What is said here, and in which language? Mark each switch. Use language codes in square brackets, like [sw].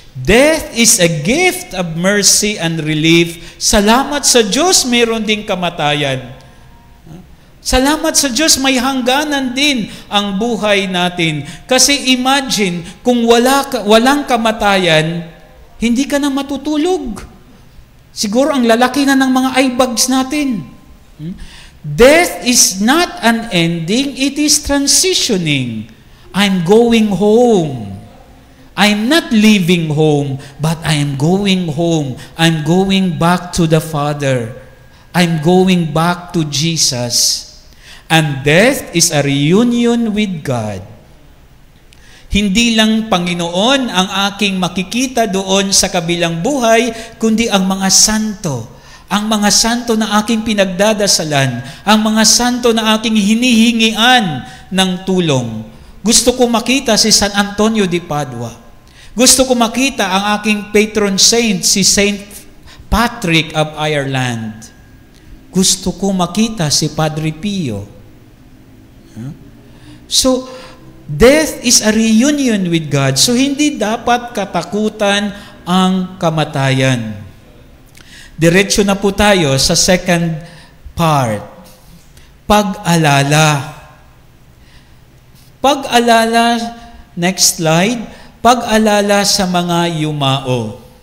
[en] Death is a gift of mercy and relief. [tl] Salamat sa Diyos, mayroon ding kamatayan. Salamat sa Diyos, may hangganan din ang buhay natin. Kasi imagine, kung walang kamatayan, hindi ka na matutulog. Siguro ang lalaki na ng mga eye bags natin. [en] Death is not an ending, it is transitioning. I'm going home. I'm not leaving home, but I am going home. I'm going back to the Father. I'm going back to Jesus. And death is a reunion with God. [tl] Hindi lang Panginoon ang aking makikita doon sa kabilang buhay, kundi ang mga santo. Ang mga santo na aking pinagdadasalan, ang mga santo na aking hinihingian ng tulong. Gusto ko makita si San Antonio de Padua. Gusto ko makita ang aking patron saint, si Saint Patrick of Ireland. Gusto ko makita si Padre Pio. [en] So, death is a reunion with God. [tl] So, hindi dapat katakutan ang kamatayan. Diretso na po tayo sa second part. Pag-alala. Pag-alala, next slide, pag-alala sa mga yumao.